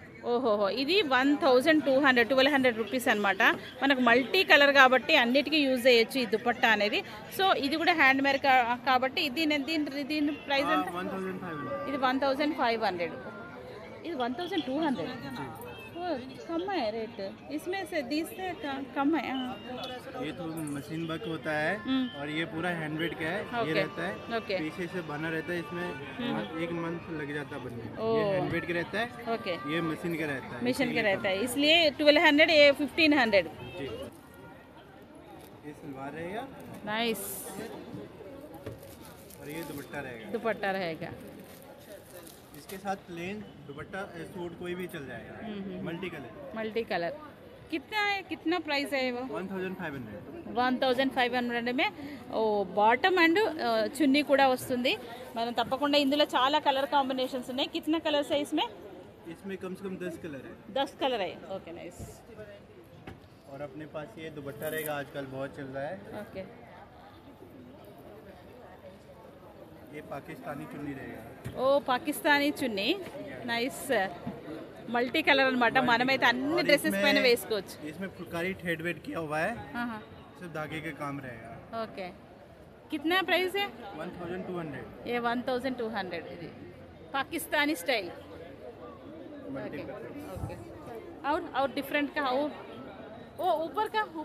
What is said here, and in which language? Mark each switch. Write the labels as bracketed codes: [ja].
[te] ఓహోహో, ఇది 1200, 1200 రూపీస్ అనమాట. మనకు మల్టీ కలర్ కాబట్టి అన్నిటికీ యూజ్ చేయొచ్చు ఈ దుపట్టా అనేది. సో ఇది కూడా హ్యాండ్ మేడ్ కాబట్టి దీని ప్రైస్ ఎంత? ఇది 1500. ఇది 1200. [hi] कम है रेट इसमें से 20 से कम है हाँ। ये तो मशीन वर्क होता है और ये पूरा हैंडमेड का है। ये रहता है [en] okay [hi] पीछे से बना रहता है, इसमें 1 मंथ लग जाता है बनने में। ये हैंडमेड का रहता है, [en] okay [hi] ये मशीन का रहता है। मिशन का रहता है इसलिए 1200 ये 1500 जी, ये सलवार रहेगा [en] nice [hi] और ये दुपट्टा रहेगा। दुपट्टा रहेगा इसके साथ प्लेन दुपट्टा सूट कोई भी चल जाएगा, मल्टी कलर। मल्टी कलर कितना है, कितना प्राइस है वो 1500। 1500 में [te] ఓ బాటమ్ అండ్ చున్నీ కూడా వస్తుంది మనం తప్పకుండా ఇందులో చాలా కలర్ కాంబినేషన్స్ ఉన్నాయి [hi] कितना कलर्स है इसमें इसमें कम से कम 10 कलर है। 10 कलर है ओके नाइस और अपने पास ये दुपट्टा रहेगा, आजकल बहुत चल रहा है। [en] okay [hi] ये पाकिस्तानी चुन्नी रहेगा। [te] ఓ పాకిస్తానీ చున్నీ నైస్ మల్టీ కలర్ అన్నమాట మనమైతే అన్ని డ్రెస్సెస్ పైన వేసుకోవచ్చు [hi] इसमें फुलकारी थ्रेड वेड किया हुआ है, ఆహా सिर्फ धागे का काम रहेगा। ओके कितना प्राइस है 1200। ये 1200 [te] ఇది [hi] पाकिस्तानी स्टाइल ओके ओके और डिफरेंट का वो ऊपर का